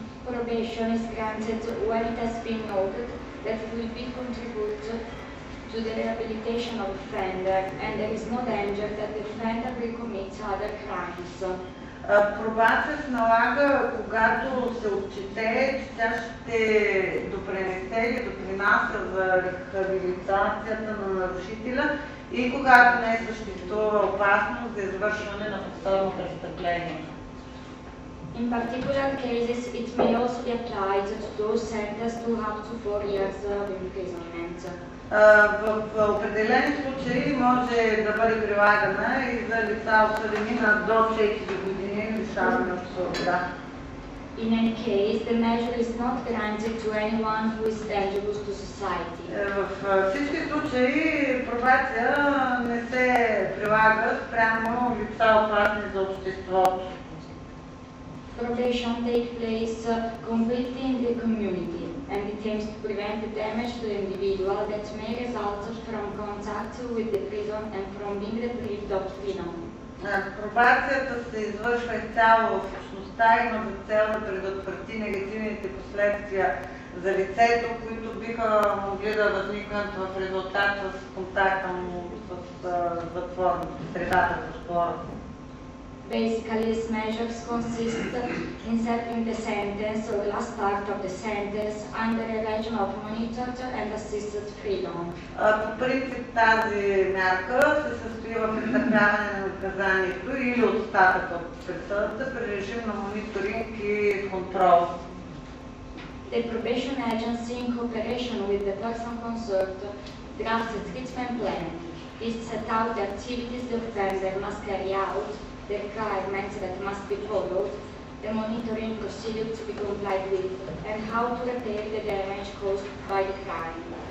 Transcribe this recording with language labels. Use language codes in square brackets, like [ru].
[en] Probation is granted when it has been noted that it will be contributed to the rehabilitation of offender and there is no danger that the offender will commit other crimes. [bg] Пробация се налага, когато се отчете, че тя ще допринесе или допринася за рехабилитацията на нарушителя и когато не съществува опасност за извършване на повторно престъпление. [en] In particular cases, it may also be applied to those sentenced to up to 4 years of imprisonment. [bg] В определени случаи може да бъде прилагана и за лица осъдени на до 4 години лишаване от свобода. [en] In any case, the measure is not granted to anyone who is dangerous to society. [bg] В всички случаи пробация не се прилага спрямо лица опасни за обществото. [en] Probation takes place completely in the community and it aims to prevent the damage to the individual that may result from contact with the prison and from being deprived of freedom. [bg] Пробацията се извършва изцяло в общността и има за цел да предотврати негативните последствия за лицето, които биха могли да възникнат в резултат с контакта му с средата за затвора. [en] Basically, these measures consist in serving the sentence or the last part of the sentence under a regime of monitored and assisted freedom. [bg] По принцип тази мярка се състои в изтърпяване на наказанието или остатъка от присъдата при режим на мониторинг и контрол. [en] The probation agency, in cooperation with the person concerned, drafts a treatment plan. This sets out the activities the offender must carry out, the requirements that must be followed, the monitoring procedure to be complied with, and how to repair the damage caused by the crime.